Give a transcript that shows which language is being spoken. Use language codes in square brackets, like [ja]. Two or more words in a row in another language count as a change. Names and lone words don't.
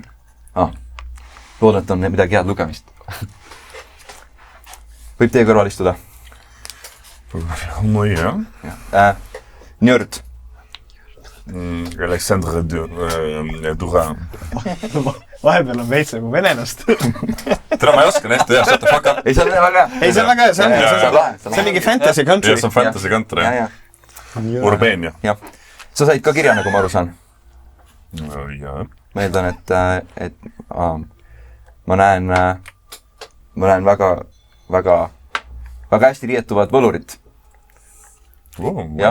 [et] Loodan, et on midagi head lugemist. Võib teie kõrval istuda? No jah. Nerd. Alexandre Duran. Vahepeal on veits nagu venelast. Tere, ma ei oska nähta, jah, [en] shut the fuck up. [et] Ei, see on väga hea. Ei, see on väga hea, see on mingi [en] fantasy country. [et] See on [en] fantasy country, [et] jah. Urbania. Jah. Sa said ka kirja, nagu ma aru saan? Jah. Ma eeldan, et ma näen väga hästi riietuvat võlurit. Ma